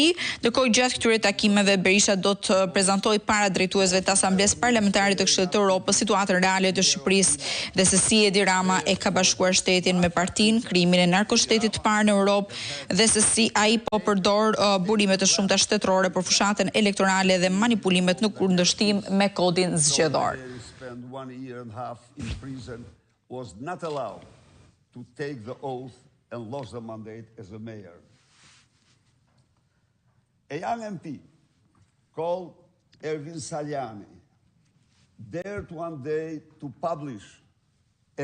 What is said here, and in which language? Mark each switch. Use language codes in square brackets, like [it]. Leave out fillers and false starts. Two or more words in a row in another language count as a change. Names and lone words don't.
[sq] Ndërkohë gjatë këtyre takimeve Berisha do të prezantojë para drejtuesve të Asamblesë Parlamentare të Këshillit të Europës situatën reale të Shqipërisë dhe se si Edi Rama e ka bashkuar shtetin me partinë, krijimin e narkoshtetit të parë në Europë dhe se si ai po përdor burime të shumta shtetërore për fushatën elektorale dhe manipulimet në kundërshtim me kodin zgjedhor. [en] 1.5 years in prison, was not allowed to take the oath and lost the mandate as a mayor. A young MP called Ervin Saliani dared one day to publish a